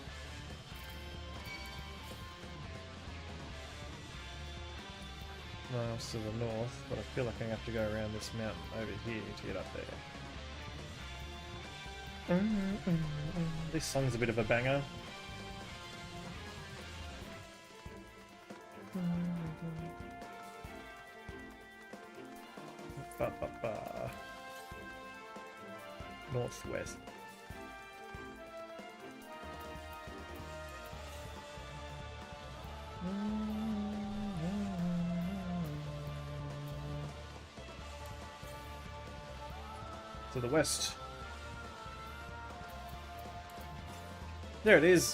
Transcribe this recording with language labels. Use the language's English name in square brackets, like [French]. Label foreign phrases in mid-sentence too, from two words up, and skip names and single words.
[English] Miles to the north, but I feel like I have to go around this mountain over here to get up there. This song's a bit of a banger. Ba, ba, ba. Northwest. To the west. There it is.